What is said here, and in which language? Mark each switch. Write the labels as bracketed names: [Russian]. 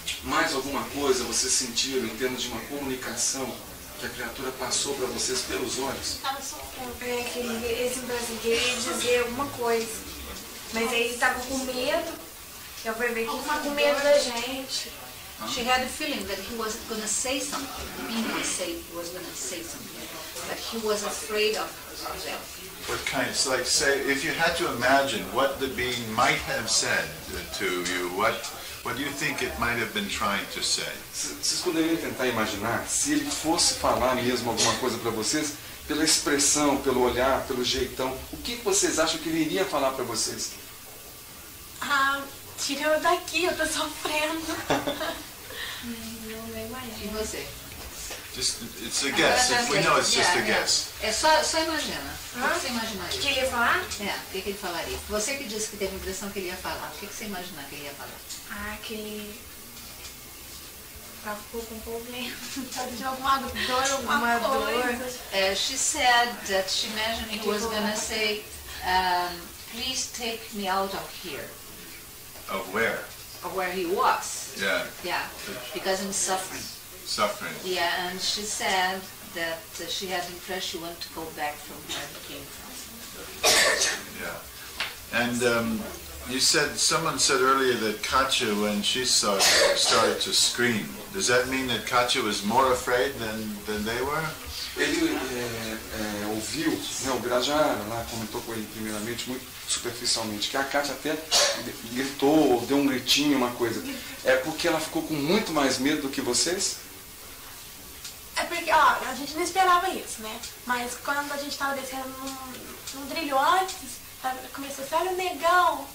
[Portuguese] Mais alguma coisa você sentiu em termos de uma comunicação que a criatura passou para vocês pelos olhos? Tava sofrendo. Esse brasileiro ia dizer alguma coisa. Mas aí ele tava com medo. Eu fui ver que ele tava com medo da gente. [English] She had a feeling that he was going to say something. The being was going to say something. But he was afraid of himself. What kind? It's like, say, if you had to imagine what the being might have said to you, what do you think it might have been trying to say? [Portuguese] Vocês poderiam tentar imaginar se ele fosse falar mesmo alguma coisa para vocês, pela expressão, pelo olhar, pelo jeitão, o que vocês acham que ele iria falar para vocês? Ah, tira eu daqui, eu tô sofrendo. Não imagino. E você? [English] It's a guess. If we know, it's just a guess. [Portuguese] É só imagina. O que você imaginaria? O que ele ia falar? O que ele falaria? Você que disse que teve a impressão que ele ia falar. O que você imaginar que ele ia falar? Ah, que ele ficou com problema. De alguma dor, alguma coisa. [English] She said that she imagined he was going to say, please take me out of here. Of where? Of where he was. Yeah. Yeah, because I'm suffering. Suffering. Yeah, and she said that she had the impression she wanted to go back from where he came from. Yeah. And you said, someone said earlier that Katya, when she saw it, started to scream. Does that mean that Katya was more afraid than they were? [Portuguese] Ele ouviu, né, o Birajara lá comentou com ele primeiramente, muito superficialmente, que a Kátia até gritou, deu um gritinho, uma coisa. É porque ela ficou com muito mais medo do que vocês? É porque, ó, a gente não esperava isso, né? Mas quando a gente tava descendo num trilho antes, começou a ser, olha o negão,